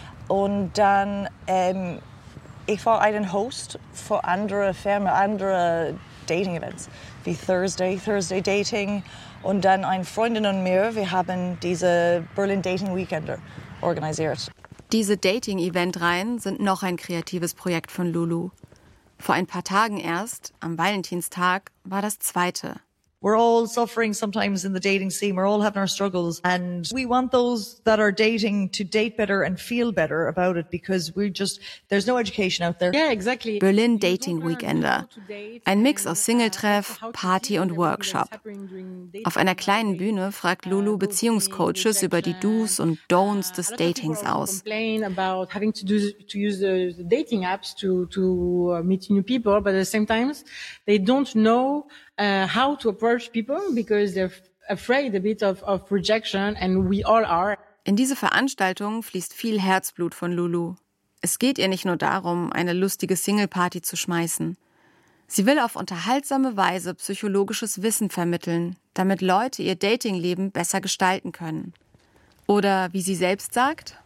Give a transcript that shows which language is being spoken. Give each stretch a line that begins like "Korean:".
German: Und dann, ich war ein Host für andere Firmen, andere Dating-Events, wie Thursday Dating. Und dann eine Freundin und mir, wir haben diese Berlin Dating Weekender organisiert. Diese Dating-Event-Reihen sind noch ein kreatives Projekt von Lulu. Vor ein paar Tagen erst, am Valentinstag, war das zweite.
English: We're all suffering sometimes in the dating scene. We're all having our struggles. And we want those that are dating to date better and feel better about it, because we just, there's no education out there. Yeah, exactly.
German: Berlin Dating Weekender. Ein Mix aus Singletreff, Party und Workshop. Auf einer kleinen Bühne fragt Lulu Beziehungscoaches über die Do's und Don'ts des Datings aus.
English: A lot of people complain about having to use the dating apps to meet new people, but at the same time, they don't know how to approach people, because they're afraid a bit of rejection, and we all are.
German: In diese Veranstaltung fließt viel Herzblut von Lulu. Es geht ihr nicht nur darum, eine lustige Single-Party zu schmeißen. Sie will auf unterhaltsame Weise psychologisches Wissen vermitteln, damit Leute ihr Dating-Leben besser gestalten können. Oder wie sie selbst sagt,